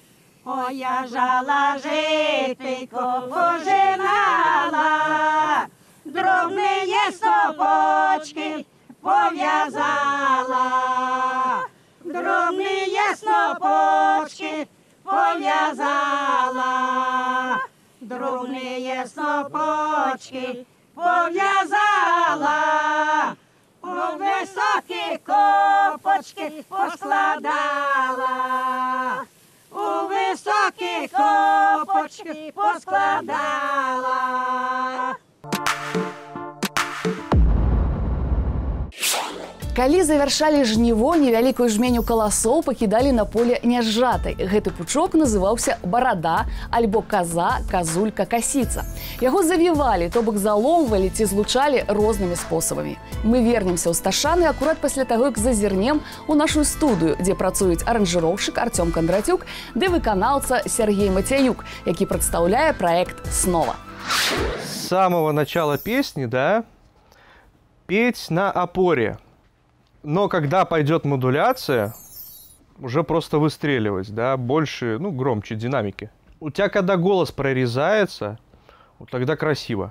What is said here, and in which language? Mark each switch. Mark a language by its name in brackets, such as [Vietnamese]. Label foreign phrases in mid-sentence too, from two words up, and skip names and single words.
[Ukrainian] О, я жала житейко пожинала, дробні снопочки пов'язала, дробні снопочки пов'язала, дробні снопочки пов'язала. У високі копочки поскладала, у високі копочки поскладала. [Belarusian] Калі завяршалі жніво, невялікую жменю каласоў пакідалі на поле нясжатай. Гэты пучок называўся барада, альбо каза, казулька, касіца. Яго завівалі, то бок заломвалі ці злучалі рознымі спосабамі. Мы вернемся ў Сташаны акурат пасля таго, як зазірнем у нашу студыю, дзе працуюць аранжыроўшчык Артём Кондратюк ды выканаўца Сергей Мацяюк, які прадстаўляе праект «Снова». [Russian] С самого начала песни, да, петь на опоре. Но когда пойдет модуляция, уже просто выстреливать, да, больше, ну, громче, динамики. У тебя, когда голос прорезается, вот тогда красиво.